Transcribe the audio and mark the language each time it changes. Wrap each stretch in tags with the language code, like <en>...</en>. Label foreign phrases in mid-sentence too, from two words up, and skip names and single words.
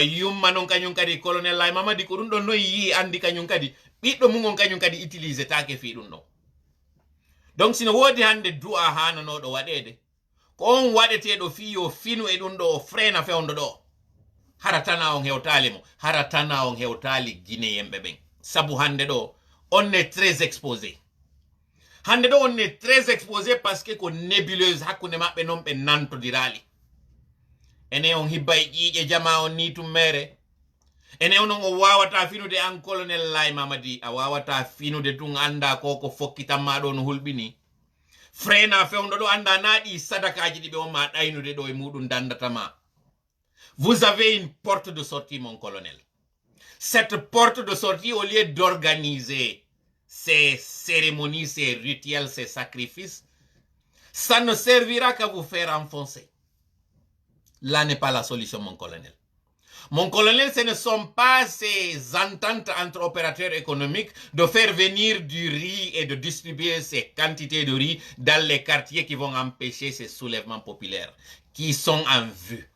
<ff>yumma noon kañum kadi colonel Lai Mamadi ko ɗum ɗon noon yi andi kañum kadi ɓiɗɗo mum on kañum kadi utilisé take fi ɗum ɗon donc sino wodi hande du'a hananoɗo waɗede ko on waɗeteɗo fi yo finu e ɗum ɗo o frena fewdo ɗo hara tana on hewtali mo hara tana on hewtali guinéen ɓen sabu hande ɗo</ff> <fr>on est très exposé</fr> <ff>hande ɗo</ff> <fr>on est très exposé parce que</fr> <ff>ko nébuleuse hakkunde maɓɓe noon ɓe nantodirali ene on hibba e ƴiƴe jama on ni tummere ene onon o wawata finude an colonel Lai Mamadi a wawata finude tun anda ko fokkitanma ɗo no hulɓini frena fewdo ɗo anda naɗi sadakaji ɗi ɓe on ma ɗaynude ɗo e muɗum dandatama.</ff> <fr>Vous avez une porte de sortie, mon colonel. Cette porte de sortie, au lieu d'organiser ces cérémonies, ces rituels, ces sacrifices, ça ne servira qu'à vous faire enfoncer. Là n'est pas la solution, mon colonel. Mon colonel, ce ne sont pas ces ententes entre opérateurs économiques de faire venir du riz et de distribuer ces quantités de riz dans les quartiers qui vont empêcher ces soulèvements populaires qui sont en vue.</fr>